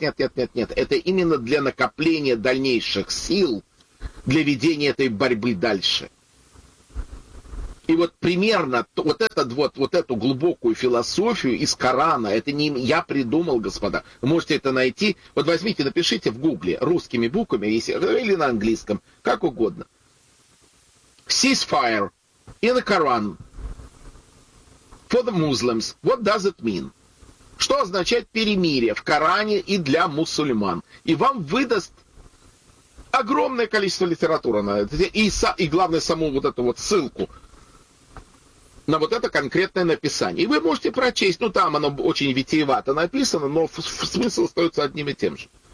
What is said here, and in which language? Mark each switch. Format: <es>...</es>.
<ru>Это именно для накопления дальнейших сил, для ведения этой борьбы дальше. И вот примерно вот этот вот, вот эту глубокую философию из Корана, это не я придумал, господа. Вы можете это найти. Вот возьмите, напишите в гугле русскими буквами, или на английском, как угодно.</ru> <en>Ceasefire in the Quran for the Muslims. What does it mean?</en> <ru>Что означает перемирие в Коране и для мусульман? И вам выдаст огромное количество литературы на это. И главное, саму вот эту вот ссылку на вот это конкретное написание. И вы можете прочесть, ну там оно очень витиевато написано, но смысл остается одним и тем же.</ru>